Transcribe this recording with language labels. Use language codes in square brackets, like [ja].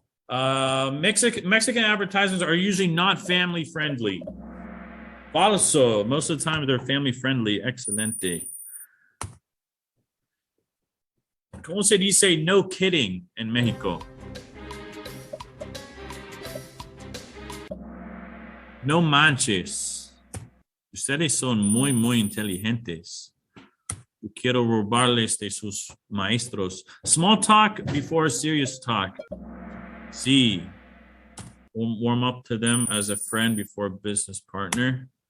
[en] Mexican advertisements are usually not family friendly. Falso, most of the time they're family friendly. [es] Excelente. ¿Cómo se dice [en] no kidding [es] en México? No manches. Ustedes son muy inteligentes. Quiero robarles de sus maestros. [en] Small talk before serious talk. Sí. Warm up to them as a friend before a business partner.